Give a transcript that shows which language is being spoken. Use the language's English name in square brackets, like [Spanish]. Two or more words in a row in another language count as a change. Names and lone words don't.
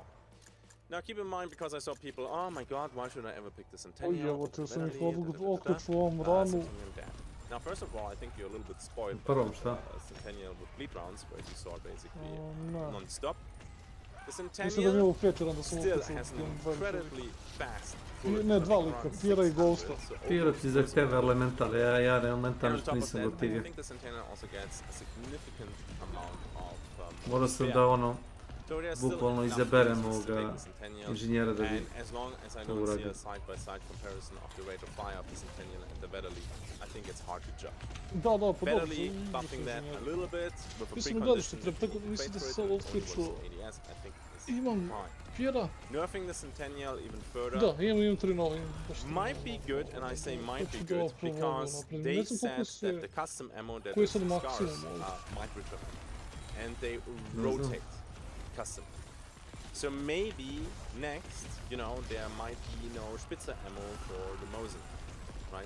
[English] Now keep in mind, because I saw people, oh my god, why should I ever pick the Centennial? Now, first of all, I think you're a little bit spoiled by Centennial with bleed rounds, where you saw basically non-stop. The Centennial still has an incredibly fast [Serbian] Ne, dva lika, Pira i Ghosta. Pira ti zahteva elemental, ja elemental nešto nisam gotivio. Morao sam da [English] So there's still [Serbian] bukvalno [English] enough [Serbian] izaberemo [English] reasons to take [Serbian] ovoga [English] the Centennial, [Serbian] inženjera da bi [English] and as long as I [Serbian] to [English] don't see [Serbian] uradio. [English] a side-by-side comparison of the rate of fire of the Centennial and the Battle League, I think it's hard to judge. [Serbian] Da, pa [English] Battle [Serbian] dobro, [English] League [Serbian] za [English] buffing that a little bit with a [Serbian] Mislim da gledaš [English] precondition [Serbian] što [English] that [Serbian] treba, [English] you [Serbian] tako [English] need to [Serbian] mislim [English] pay [Serbian] da [English] for [Serbian] se [English] it [Serbian] sad [English] and only works [Serbian] otkriču. [English] in ADS, I think is [Serbian] Imam [English] fine. [Serbian] Pjera. [English] Nerfing the Centennial even further [Serbian] Da, imam 3 nove. [English] might be good, and I say might be good because they said that the custom ammo that is scarce might return, and they rotate custom. So maybe next, you know, there might be no Spitzer ammo for the Mosin, right?